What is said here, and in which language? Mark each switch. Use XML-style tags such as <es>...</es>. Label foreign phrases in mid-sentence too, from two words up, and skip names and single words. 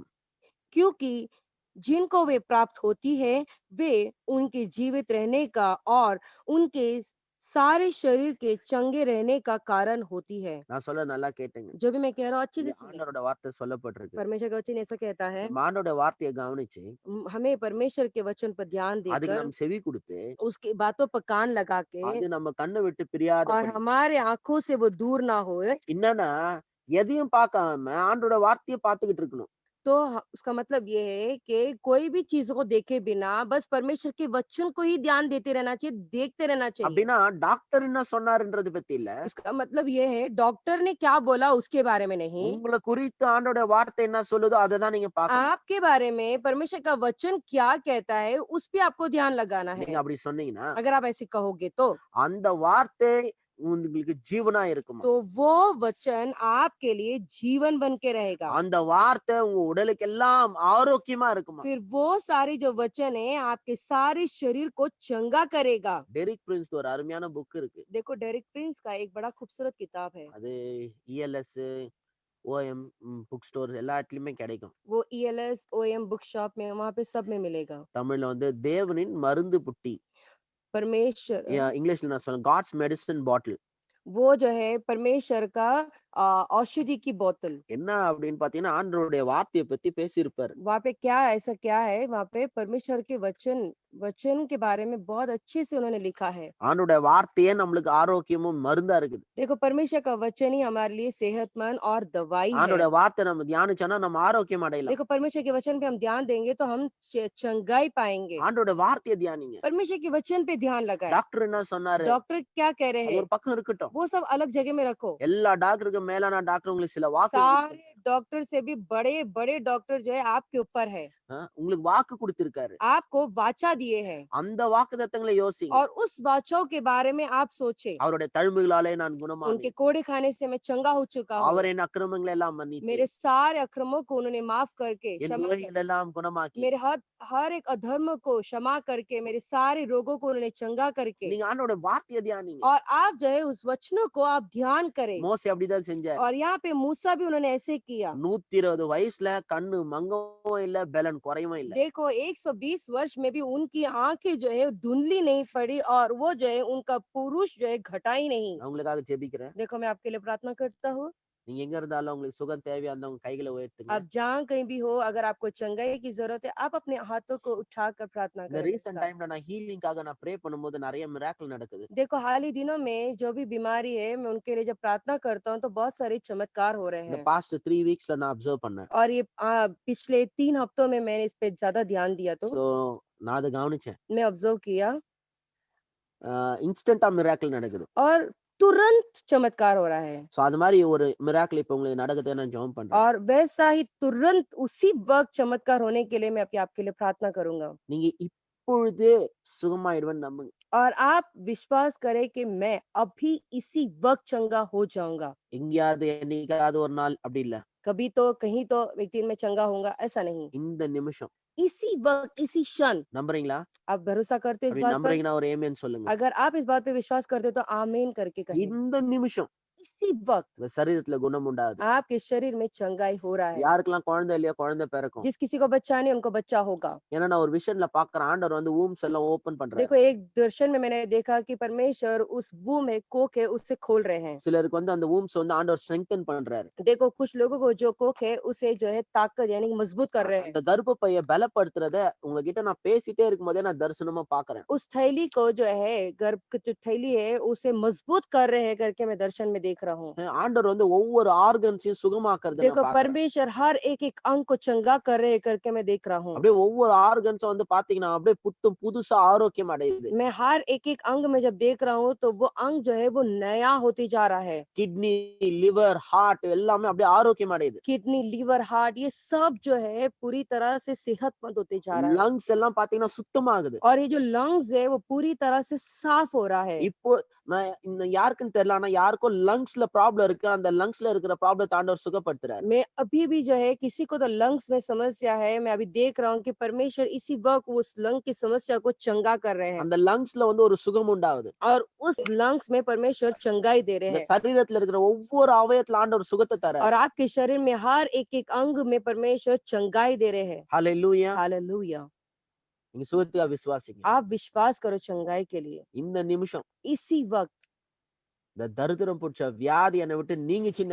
<hi>क्योंकि जिनको वे प्राप्त होती है वे उनके जीवित रहने का और उनके सारे शरीर के चंगे रहने का कारण होती है।</hi> <ta>நான் சொல்ல நல்லா கேட்டுங்க.</ta> <hi>जो भी मैं कह रहा हूँ अच्छे</hi> <ta>இது</ta> <hi>से सुनिए।</hi> <ta>ஆண்டவரோட வார்த்தை சொல்லப்பட்டிருக்கு.</ta> <hi>परमेश्वर का वचन ऐसा कहता है,</hi> <ta>நம்ம ஆண்டவரோட வார்த்தையை கவனிச்சு</ta> <hi>हमें परमेश्वर के वचन पर ध्यान</hi> <ta>அதுக்கு</ta> <hi>देकर</hi> <ta>நம்ம செவி கொடுத்து</ta> <hi>उसकी बातों पर कान लगा के</hi> <ta>அது நம்ம கண்ணை விட்டு பிரியாத</ta> <hi>और हमारे आंखों से वो दूर ना होए,</hi> <ta>என்னன்னா எதையும் பார்க்காம ஆண்டோட வார்த்தையை பார்த்துக்கிட்டு இருக்கணும்.</ta> <hi>तो उसका मतलब ये है कि कोई भी चीज़ को देखे बिना बस परमेश्वर के वचन को ही ध्यान देते रहना चाहिए, देखते रहना चाहिए।</hi> <ta>அப்படின்னா டாக்டர் என்ன சொன்னாருன்றது பத்தி இல்ல.</ta> <hi>इसका मतलब ये है डॉक्टर ने क्या बोला उसके बारे में नहीं,</hi> <ta>உங்கள குறித்து ஆண்டவருடைய வார்த்தை என்ன சொல்லுதோ அததான் நீங்க பார்க்கணும்.</ta> <hi>आपके बारे में परमेश्वर का वचन क्या कहता है, उस पे आपको ध्यान लगाना</hi> <ta>நீங்க</ta> <hi>है।</hi> <ta>அப்படி சொன்னீங்கன்னா,</ta> <hi>अगर आप ऐसे कहोगे</hi> <ta>அந்த வார்த்தை உங்களுக்கு ஜீவனா இருக்குமா.</ta> <hi>तो वो वचन आपके लिए जीवन बन के रहेगा।</hi> <ta>அந்த வார்த்தை உங்க உடலுக்கெல்லாம் ஆரோக்கியமா இருக்குமா.</ta> <hi>फिर वो सारे जो वचन है आपके सारे शरीर को चंगा करेगा।</hi> <ta>டெரிக் பிரின்ஸ் ஒரு அருமையான புக் இருக்கு.</ta> <hi>देखो डेरिक प्रिंस का एक बड़ा खूबसूरत किताब है।</hi> <ta>அது இஎல்எஸ், ஓஎம்</ta> <en>book store</en> <ta>எல்லா இடத்துலயுமே கிடைக்கும்.</ta> <hi>वो ईएलएस, ओएम</hi> <en>book shop</en> <hi>में वहाँ पे सब में मिलेगा।</hi> <ta>தமிழ்ல வந்து தேவனின் மருந்து புட்டி.</ta> <hi>परमेश्वर</hi> <ta>இங்கிலீஷ்ல நான் சொல்றேன்</ta> <en>God's medicine bottle.</en> <hi>वो जो है परमेश्वर का औषधि की बोतल।</hi> <ta>என்ன அப்படின்னு பாத்தீங்கன்னா, ஆண்டவருடைய வார்த்தைய பத்தி பேசியிருப்பாரு.</ta> <hi>वहाँ पे क्या ऐसा क्या है, वहाँ पे परमेश्वर के वचन वचन के बारे में बहुत अच्छे से उन्होंने लिखा है।</hi> <ta>ஆண்டவருடைய வார்த்தையே நம்மளுக்கு ஆரோக்கியமும் மருந்தா இருக்குது.</ta> <hi>देखो परमेश्वर का वचन ही हमारे लिए सेहतमंद और दवाई है।</hi> <ta>ஆண்டவருடைய வார்த்தை நம்ம தியானிச்சோம்னா நம்ம ஆரோக்கியம் அடையலாம்.</ta> <hi>देखो परमेश्वर के वचन पे हम ध्यान देंगे तो हम चंगाई पाएंगे।</hi> <ta>ஆண்டவருடைய வார்த்தைய தியானிங்க.</ta> <hi>परमेश्वर के वचन पे ध्यान लगाए।</hi> <ta>டாக்டர் என்ன சொன்னாரு?</ta> <hi>डॉक्टर क्या कह रहे</hi> <ta>அது</ta> <hi>हैं</hi> <ta>ஒரு பக்கம் இருக்கட்டும்.</ta> <hi>वो सब अलग जगह में रखो।</hi> <ta>எல்லா டாக்டருக்கு மேலான டாக்டர் உங்களுக்கு சில வாக்கு</ta> <hi>सारे डॉक्टर से भी बड़े बड़े डॉक्टर जो है आपके ऊपर है,</hi> <ta>உங்களுக்கு வாக்கு கொடுத்திருக்காரு.</ta> <hi>आपको वाचा दिए हैं</hi> <ta>அந்த வாக்குத்தத்தங்களை யோசிங்க.</ta> <hi>और उस वाचों के बारे में आप सोचे।</hi> <ta>அவருடைய தழும்புகளாலே நான்</ta> <hi>उनके</hi> <ta>குணமானேன்.</ta> <hi>कोड़े खाने से मैं चंगा हो चुका हूँ।</hi> <ta>அவர் என் அக்கிரமங்களை எல்லாம் மன்னித்து</ta> <hi>मेरे सारे अक्रमों को उन्होंने माफ करके</hi> <ta>என்</ta> <hi>क्षमा कर,</hi> <ta>நோய்கள் எல்லாம் குணமாக்கி</ta> <hi>मेरे हर एक अधर्म को क्षमा करके मेरे सारे रोगों को उन्होंने चंगा करके।</hi> <ta>நீங்க ஆண்டவருடைய வார்த்தைய தியானிங்க.</ta> <hi>और आप जो है उस वचनों को आप ध्यान करें।</hi> <ta>மோசே அப்படிதான் செஞ்சார்.</ta> <hi>और यहाँ पे मूसा भी उन्होंने ऐसे किया।</hi> <ta>120 வயசுல கண்ணு மங்கவும் இல்ல, பலன் குறையவும் இல்ல.</ta> <hi>देखो 120 वर्ष में भी उनकी आंखें जो है धुंधली नहीं पड़ी और वो जो है उनका पुरुष जो है घटा ही नहीं।</hi> <ta>நான் உங்களுக்காக ஜெபிக்கிறேன்.</ta> <hi>देखो मैं आपके लिए प्रार्थना करता हूँ।</hi> <ta>நீங்க எங்க இருந்தாலும் உங்களுக்கு சுகம் தேவையா இருந்தா உங்க கைகளை உயர்த்துங்க.</ta> <hi>आप जहाँ कहीं भी हो, अगर आपको चंगाई की जरूरत है, आप अपने हाथों को उठाकर प्रार्थना</hi> <ta>இந்த</ta> <hi>करें मेरे</hi> <ta>ரீசன்ட்</ta> <hi>साथ।</hi> <ta>டைம்ல நான் ஹீலிங்காக நான் ப்ரே பண்ணும்போது நிறைய மிராக்கிள் நடக்குது.</ta> <hi>देखो हाल ही दिनों में जो भी बीमारी है, मैं उनके लिए जब प्रार्थना करता हूँ तो बहुत सारे चमत्कार हो रहे</hi> <ta>இந்த</ta> <hi>हैं।</hi> <en>past 3 weeksல</en> <ta>நான் அப்சர்வ் பண்ணேன்.</ta> <hi>और ये पिछले 3 हफ्तों में मैंने इस पे ज्यादा ध्यान दिया तो</hi> <ta>சோ நான் அதை கவனிச்சேன்.</ta> <hi>मैं ऑब्जर्व किया</hi> <ta>இன்ஸ்டன்ட்டா மிராக்கிள் நடக்குது.</ta> <hi>और तुरंत चमत्कार हो रहा है।</hi> <ta>சோ அது மாதிரி ஒரு மிராக்கிள் இப்ப உங்களுக்கு நடக்குது நான் ஜெபம் பண்றேன்.</ta> <hi>और वैसा ही तुरंत उसी वक्त चमत्कार होने के लिए मैं आपके लिए प्रार्थना करूंगा।</hi> <ta>நீங்க இப்பொழுதே சுகமாயிடுவேன்னு நம்புங்க.</ta> <hi>और आप विश्वास करें कि मैं अभी इसी वक्त चंगा हो जाऊंगा।</hi> <ta>எங்கேயாவது என்னைக்காவது ஒரு நாள் அப்படி இல்ல.</ta> <hi>कभी तो कहीं तो एक दिन में चंगा होऊंगा, ऐसा नहीं।</hi> <ta>இந்த நிமிஷம்</ta> <hi>इसी वक्त इसी क्षण।</hi> <ta>நம்புறீங்களா?</ta> <hi>आप भरोसा करते हो इस</hi> <ta>அப்படி</ta> <hi>बात पर?</hi> <ta>நம்புறீங்கன்னா ஒரு ஆமென் சொல்லுங்க.</ta> <hi>अगर आप इस बात पे विश्वास करते हो तो आमीन करके कहिए।</hi> <ta>இந்த நிமிஷம்</ta> <hi>इसी वक्त</hi> <ta>இந்த சரீரத்துல குணம் உண்டாகுது.</ta> <hi>आपके शरीर में चंगाई हो रहा है।</hi> <ta>யாருக்கெல்லாம் குழந்தை இல்லையோ குழந்தை பிறக்கும்.</ta> <hi>जिस किसी को बच्चा नहीं उनको बच्चा होगा।</hi> <ta>ஏன்னா நான் ஒரு விஷன்ல பாக்குறேன் ஆண்டவர் வந்து வூம்ஸ் எல்லாம் ஓபன் பண்றாரு.</ta> <hi>देखो एक दर्शन में मैंने देखा कि परमेश्वर उस वूम है, कोख है, उससे खोल रहे हैं।</hi> <ta>சிலருக்கு வந்து அந்த வூம்ஸ் வந்து ஆண்டவர் ஸ்ட்ரெங்தன் பண்றாரு.</ta> <hi>देखो कुछ लोगों को जो कोख है उसे जो है ताकत यानी मजबूत कर रहे हैं।</hi> <ta>அந்த கர்ப்பப்பையை பலப்படுத்துறத உங்ககிட்ட நான் பேசிட்டே இருக்கும்போதே நான் தரிசனமா பாக்குறேன்.</ta> <hi>उस थैली को जो है गर्भ की जो थैली है उसे मजबूत कर रहे हैं करके मैं दर्शन में देख रहा हूँ।</hi> <ta>ஆண்டவர் வந்து ஒவ்வொரு ஆர்கன்ஸையும் சுகமாக்குறத</ta> <hi>देखो</hi> <ta>நான் பாக்குறேன்.</ta> <hi>परमेश्वर हर एक एक अंग को चंगा कर रहे हैं करके मैं देख रहा हूँ।</hi> <ta>அப்படியே ஒவ்வொரு ஆர்கன்ஸும் வந்து பாத்தீங்கன்னா அப்படியே புதுசா ஆரோக்கியம் அடையுது.</ta> <hi>मैं हर एक एक अंग में जब देख रहा हूँ तो वो अंग जो है वो नया होते जा रहा है।</hi> <en>kidney, liver, heart</en> <ta>எல்லாமே அப்படியே ஆரோக்கியம் அடையுது.</ta> <en>kidney, liver, heart</en> <hi>ये सब जो है पूरी तरह से सेहतमंद होते जा रहा है।</hi> <ta>லங்ஸ் எல்லாம் பாத்தீங்கன்னா சுத்தமாகுது.</ta> <hi>और ये जो लंग्स है वो पूरी तरह से साफ हो रहा है।</hi> <ta>இப்போ நான் இந்த யாருக்குன்னு தெரியல ஆனா யாருக்கோ லங்ஸ்ல ப்ராப்ளம் இருக்கு. அந்த லங்ஸ்ல இருக்கிற ப்ராப்ளத்தை ஆண்டவர் சுகப்படுத்துறாரு.</ta> <hi>मैं अभी भी जो है किसी को तो लंग्स में समस्या है, मैं अभी देख रहा हूँ कि परमेश्वर इसी वक्त उस लंग की समस्या को चंगा कर रहे हैं।</hi> <ta>அந்த லங்ஸ்ல வந்து ஒரு சுகம் உண்டாகுது.</ta> <hi>और उस लंग्स में परमेश्वर चंगाई दे रहे</hi> <ta>இந்த</ta> <hi>हैं।</hi> <ta>சரீரத்துல இருக்கிற ஒவ்வொரு அவயத்துல ஆண்டவர் சுகத்தை தராரு.</ta> <hi>और आपके शरीर में हर एक एक अंग में परमेश्वर चंगाई दे रहे हैं।</hi> <ta>ஹalleluya.</ta> <hi>हालेलुया।</hi> <ta>நீங்க சுகத்துக்கா விசுவாசிங்க.</ta> <hi>आप विश्वास करो चंगाई के लिए।</hi> <ta>இந்த நிமிஷம்</ta> <hi>इसी वक्त</hi> <ta>இந்த தரித்திரம் பிடிச்ச வியாதி என்னை விட்டு நீங்கிச்சுன்னு</ta>